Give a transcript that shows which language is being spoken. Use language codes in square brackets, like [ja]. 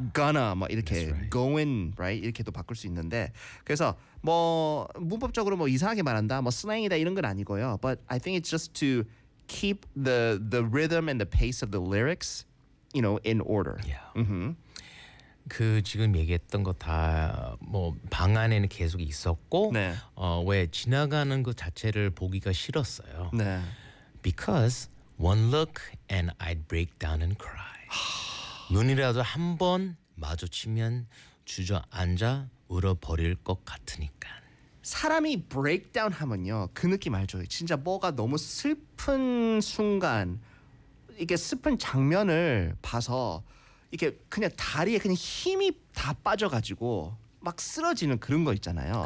[en] gonna 뭐 이렇게 right. going right [ko] 이렇게도 바꿀 수 있는데 그래서 뭐 문법적으로 뭐 이상하게 말한다 뭐 slang이다 이런 건 아니고요, [en] but I think it's just to keep the rhythm and the pace of the lyrics you know in order. Yeah. Mm-hmm. [ko] 그 지금 얘기했던 거 다 뭐 방 안에는 계속 있었고 네. 왜 지나가는 것 자체를 보기가 싫었어요. 네. [en] Because one look and I'd break down and cry. [ko] 눈이라도 한 번 마주치면 주저앉아 울어버릴 것 같으니까. 사람이 breakdown 하면요. 그 느낌 알죠? 진짜 뭐가 너무 슬픈 순간 이게 슬픈 장면을 봐서 이게 그냥 다리에 그냥 힘이 다 빠져가지고 막 쓰러지는 그런 거 있잖아요.